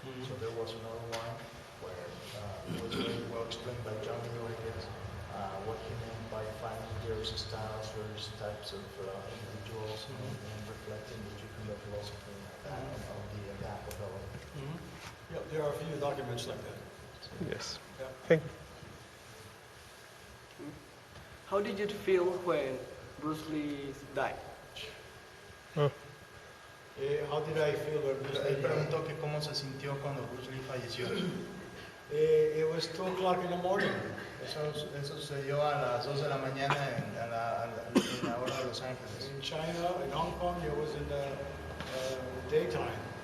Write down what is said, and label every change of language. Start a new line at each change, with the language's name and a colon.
English: So there was another one where it was very well explained by John Rodriguez what he meant by finding various styles, various types of individuals, and reflecting the Jewish philosophy of the adaptability. Yeah, there are a few documents like that. Yes. Yeah. Thank How did you feel when Bruce Lee died? you. How did I feel when Bruce
Spanish: Él
English: Lee died?
Spanish: preguntó que cómo se sintió cuando Bruce Lee falleció.
English: It was 2 o'clock in the morning.
Spanish: Eso sucedió a las 2 de la mañana en la hora de Los Ángeles.
English: In China, in Hong Kong, it was in the daytime.